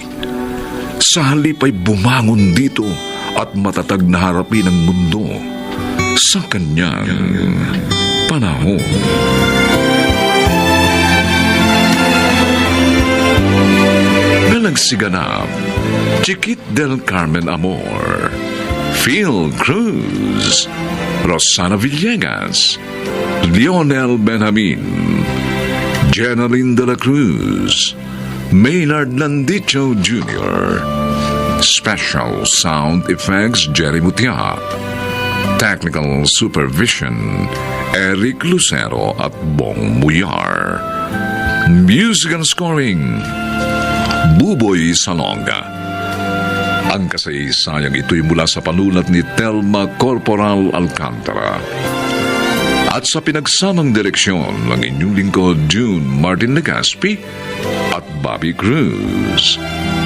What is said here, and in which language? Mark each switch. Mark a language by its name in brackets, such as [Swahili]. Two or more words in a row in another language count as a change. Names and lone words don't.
[Filipino] Sa halip ay bumangon dito at matatag na harapin ang mundo sa kanyang panahon. Nagsiganap, Chiquit del Carmen Amor, Phil Cruz, Rosana Villegas, Lionel Benjamin, Jenaline de la Cruz, [English] Maynard Landicho Jr., Special Sound Effects Jerry Mutia, Technical Supervision Eric Lucero at Bong Muyar, Music and Scoring Buboy Salonga. [Filipino] Ang kasaysayang ito'y mula sa panulat ni Telma Corporal Alcantara at sa pinagsamang direksyon ng inyong lingkod June Martin Legaspi at Bobby Cruz.